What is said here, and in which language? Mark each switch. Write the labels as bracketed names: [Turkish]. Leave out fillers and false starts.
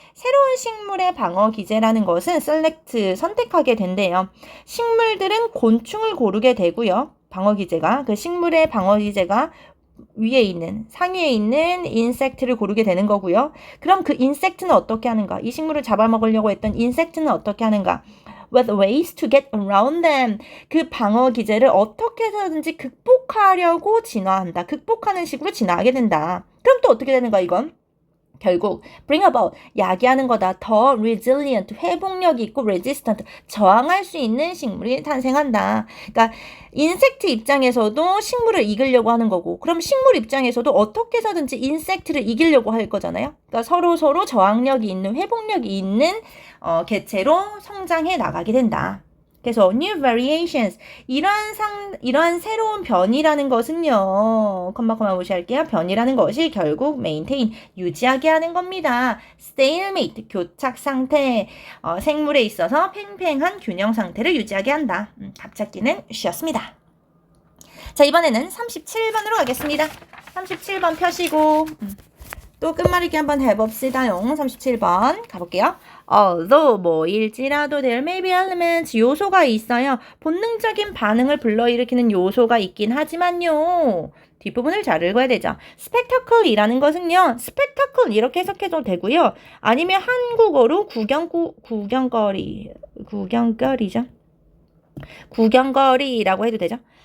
[Korean] 새로운 식물의 방어 기제라는 것은 select, 선택하게 된대요. 식물들은 곤충을 고르게 되고요. 방어 기제가, 그 식물의 방어 기제가 위에 있는, 상위에 있는 인섹트를 고르게 되는 거고요. 그럼 그 인섹트는 어떻게 하는가? 이 식물을 잡아먹으려고 했던 인섹트는 어떻게 하는가? [English] With ways to get around them. [Korean] 그 방어 기제를 어떻게 해서든지 극복하려고 진화한다. 극복하는 식으로 진화하게 된다. 그럼 또 어떻게 되는가 이건? 결국 [English] bring about, [Korean] 야기하는 거다. 더 resilient, 회복력이 있고 resistant, 저항할 수 있는 식물이 탄생한다. 그러니까 인섹트 입장에서도 식물을 이기려고 하는 거고, 그럼 식물 입장에서도 어떻게 해서든지 인섹트를 이기려고 할 거잖아요. 그러니까 서로 저항력이 있는, 회복력이 있는 개체로 성장해 나가게 된다. 그래서 [English] new variations, [Korean] 이러한 새로운 변이라는 것은요, 컴마 무시할게요. 변이라는 것이 결국 maintain, 유지하게 하는 겁니다. stalemate, 교착 상태, 생물에 있어서 팽팽한 균형 상태를 유지하게 한다. 갑작기는 쉬었습니다. 자, 이번에는 37번으로 가겠습니다. 37번 펴시고 또 끝말잇기 한번 해봅시다요. 37번 가볼게요. [English] Although [Korean] 뭐일지라도 [English] there may be elements, [Korean] 요소가 있어요. 본능적인 반응을 불러일으키는 요소가 있긴 하지만요. 뒷부분을 잘 읽어야 되죠. spectacle이라는 것은요. spectacle 이렇게 해석해도 되고요. 아니면 한국어로 구경거리라고 해도 되죠.